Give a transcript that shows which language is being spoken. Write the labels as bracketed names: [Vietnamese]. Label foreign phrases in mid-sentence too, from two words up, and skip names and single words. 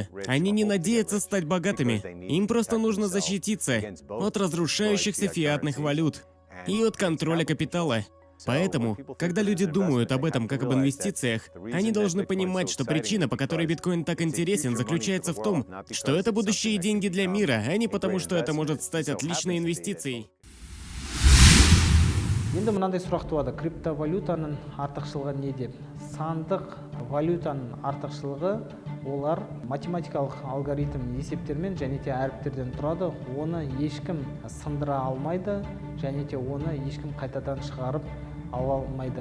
[Russian] Они не надеются стать богатыми. Им просто нужно защититься от разрушающихся фиатных валют и от контроля капитала. Поэтому, когда люди думают об этом как об инвестициях, они должны понимать, что причина, по которой биткоин так интересен, заключается в том, что это будущие деньги для мира, а не потому, что это может стать отличной инвестицией. [Kazakh] Енді мынандай сұрақ туады, криптовалютаның артықшылығы не деп? Сандық валютаның артықшылығы олар математикалық алгоритм есептермен және де әріптерден тұрады. Оны ешкім сындыра алмайды және де оны ешкім қайтадан шығарып ала алмайды.